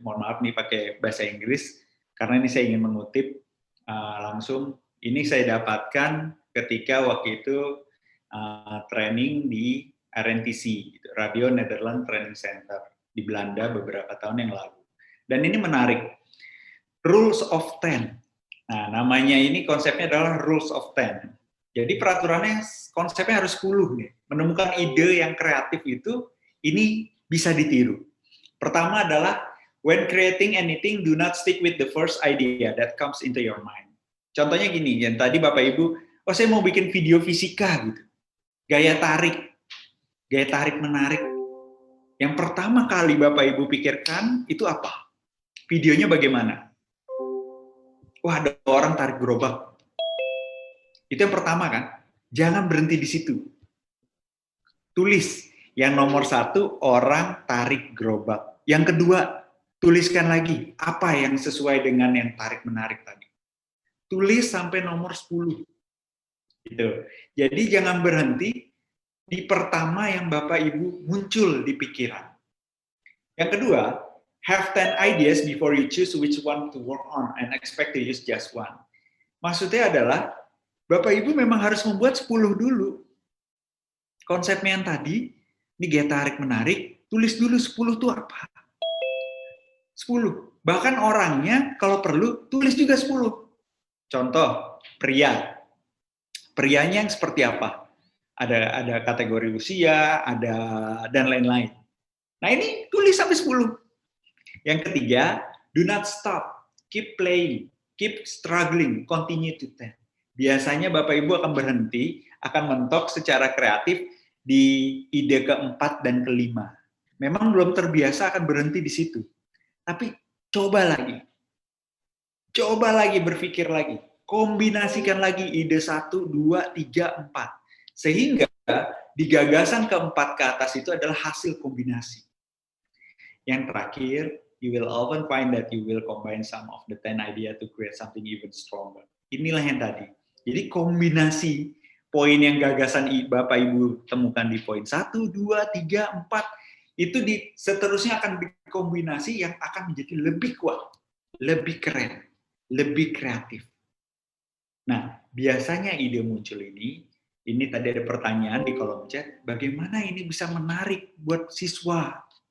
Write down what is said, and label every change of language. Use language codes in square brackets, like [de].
[id] Mohon maaf nih pakai bahasa Inggris. Karena ini saya ingin mengutip langsung, ini saya dapatkan ketika waktu itu training di RNTC, gitu, Radio Netherlands Training Center, di Belanda beberapa tahun yang lalu. Dan ini menarik, Rules of 10. Nah, namanya ini konsepnya adalah Rules of 10. Jadi peraturannya, konsepnya harus 10 nih. Menemukan ide yang kreatif itu, ini bisa ditiru. Pertama adalah, [en] when creating anything, do not stick with the first idea that comes into your mind. [id] Contohnya gini, yang tadi Bapak Ibu, oh saya mau bikin video fisika gitu. Gaya tarik menarik. Yang pertama kali Bapak Ibu pikirkan itu apa? Videonya bagaimana? Wah, ada orang tarik gerobak. Itu yang pertama kan? Jangan berhenti di situ. Tulis. Yang nomor 1, orang tarik gerobak. Yang kedua, tuliskan lagi apa yang sesuai dengan yang tarik menarik tadi. Tulis sampai nomor 10. Gitu. Jadi jangan berhenti di pertama yang Bapak Ibu muncul di pikiran. Yang kedua, [en] have 10 ideas before you choose which one to work on and expect to use just one. [id] Maksudnya adalah Bapak Ibu memang harus membuat 10 dulu. Konsepnya yang tadi, ini gaya tarik menarik, tulis dulu 10 itu apa? 10. Bahkan orangnya kalau perlu tulis juga 10. Contoh, pria. Prianya yang seperti apa? Ada kategori usia, ada dan lain-lain. Nah, ini tulis sampai 10. Yang ketiga, [en] do not stop. Keep playing, keep struggling, continue to 10. [id] Biasanya Bapak Ibu akan berhenti, akan mentok secara kreatif di ide keempat dan kelima. Memang belum terbiasa akan berhenti di situ. Tapi coba lagi. Coba lagi berpikir lagi. Kombinasikan lagi ide 1, 2, 3, 4. Sehingga di gagasan keempat ke atas itu adalah hasil kombinasi. Yang terakhir, [en] you will often find that you will combine some of the 10 idea to create something even stronger. [id] Inilah yang tadi. Jadi kombinasi poin yang gagasan Bapak Ibu temukan di poin 1, 2, 3, 4, itu seterusnya akan dikombinasi yang akan menjadi lebih kuat, lebih keren, lebih kreatif. Nah, biasanya ide muncul ini tadi ada pertanyaan di kolom chat, bagaimana ini bisa menarik buat siswa?